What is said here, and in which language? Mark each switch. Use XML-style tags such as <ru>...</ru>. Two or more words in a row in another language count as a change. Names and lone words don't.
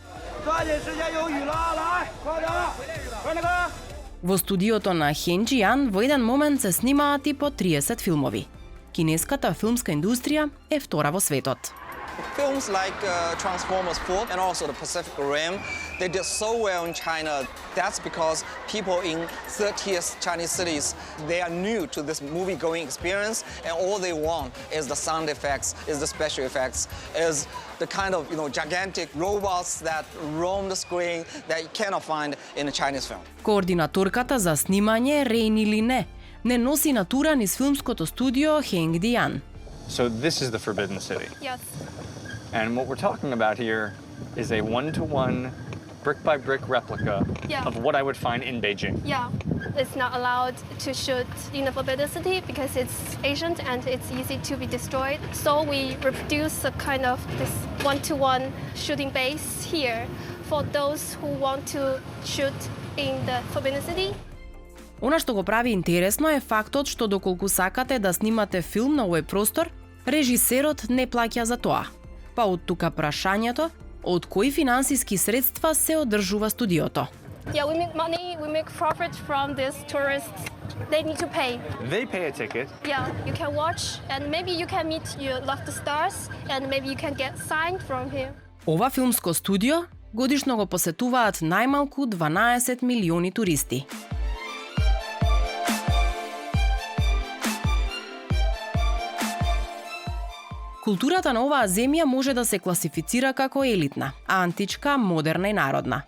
<mk>Во студиото на Хенджијан во еден момент се снимаат и по 30 филмови. Кинеската филмска индустрија е втора во светот.</mk> <en>Films like Transformers 4 and also the Pacific Rim, they did so well in China. That's because people in 30th Chinese cities, they are new to this movie-going experience, and all they want is the sound effects, is the special effects, is the kind of gigantic robots that roam the screen that you cannot find in a Chinese film.</en> <mk>Координаторката за снимање Рейни Лине не носи натура низ филмското студио Хенгдијан.</mk> <en>So this is the Forbidden City. Yes. And what we're talking about here is a one-to-one, brick-by-brick replica of what I would find in Beijing. Yeah, it's not allowed to shoot in the Forbidden City because it's ancient and it's easy to be destroyed. So we reproduce a kind of this one-to-one shooting base here for those who want to shoot in the Forbidden City.</en> <mk>Она што го прави интересно е фактот што доколку сакате да снимате филм на овој простор, режисерот не плаќа за тоа. Па од тука прашањето, од кои финансиски средства се одржува студиото?</mk> <en>Yeah, we make money, we make profit from these tourists. They need to pay. They pay a ticket. Yeah, you can watch and maybe you can meet your loved stars and maybe you can get signed from here.</en> <mk>Ова филмско студио годишно го посетуваат најмалку 12 милиони туристи. Културата на оваа земја може да се класифицира како елитна, античка, модерна и народна.</mk>